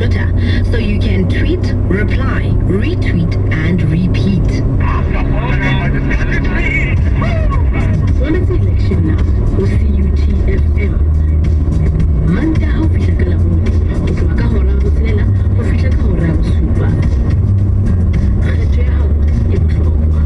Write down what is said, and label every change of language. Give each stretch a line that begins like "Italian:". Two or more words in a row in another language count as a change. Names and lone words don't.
English: so you can tweet, reply, retweet, and repeat. Quality election now o CUTFM.
Southern Sotho: Manta ho fihla ka labone, ho tloha ka hora ya botshelela ho fihla ka hora ya bosupa. Kgetho ya hao e bohlokwa.